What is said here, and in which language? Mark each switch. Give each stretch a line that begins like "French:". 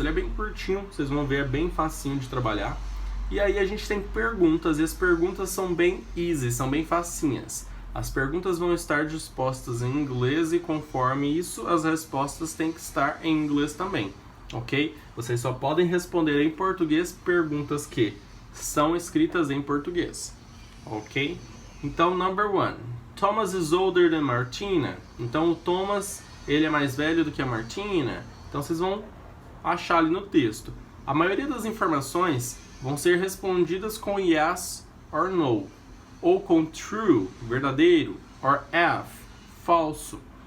Portuguese: Ele é bem curtinho, vocês vão ver, é bem facinho de trabalhar. E aí a gente tem perguntas, e as perguntas são bem easy, são bem facinhas. As perguntas vão estar dispostas em inglês e conforme isso, as respostas têm que estar em inglês também, ok? Vocês só podem responder em português perguntas que são escritas em português, ok? Então,
English: number 1. Thomas is older than Martina.
Portuguese: Então, o Thomas, ele é mais velho do que a Martina. Então, vocês vão achar ali no texto. A maioria das informações vão ser respondidas com
English: yes or no.
Portuguese: Ou com true, verdadeiro, or F, falso.